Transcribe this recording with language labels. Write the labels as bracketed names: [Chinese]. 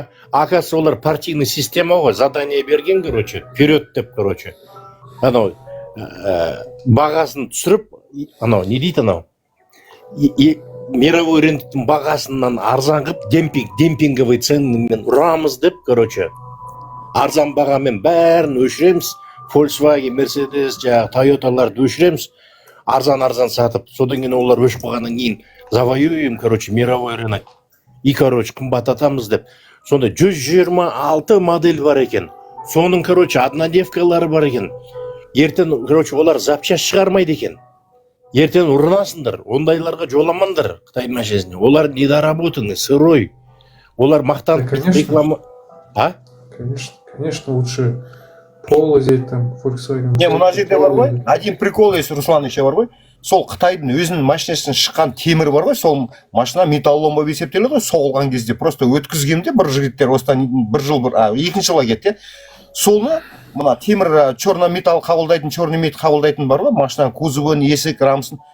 [Russian] Оказывается, [Kazakh] олар [Russian] партийный система [Kazakh] ғой, [Russian] задание [Kazakh] берген, [Russian] короче, вперед [Kazakh] деп, [Russian] короче. [Kazakh] Анау бағасын түсіріп, анау не дейді анау? Мировой рыноктың бағасынан арзан қып, демпинговый ценамен ұрамыз деп, короче. Арзан бағамен бәрін өшіреміз. Volkswagen, Mercedes, Toyotаларды өшіреміз. Арзан сатып. Содан кейін олар өшіп қалғаннан кейін [Russian] завоюем, короче, мировой рынок. [Kazakh] И, короче, қымбаттатамыз деп. Сонда 126 модель бар екен. Соның, короче, однодневкалары бар екен. Ертең, короче, олар запчасть шығармайды екен. Ертең ұрынасыңдар, ондайларға жоламаңдар Қытай машинасына. Олар [Russian] недоработанный, сырой. [Kazakh] Олар мақтан реклама... А? [Russian] Конечно, лучше Polo взять там, Volkswagen. [Kazakh] Не, мына жерде бар ғой, [Russian] один прикол есть, [Kazakh] Руслан еще бар ғой. Сол Қытайдың өзінің машинасынан шыққан темір бар ғой, сол машина металлолом болып есептеледі ғой, соғылған кезде просто өткізгенде бір жігіттер осыдан бір жыл екінші жылға кетті. Солны мына темір [Russian] черный металл [Kazakh] қабылдайтын, черный мет қабылдайтын бар ғой, машинаның кузовын, есік, рамасын.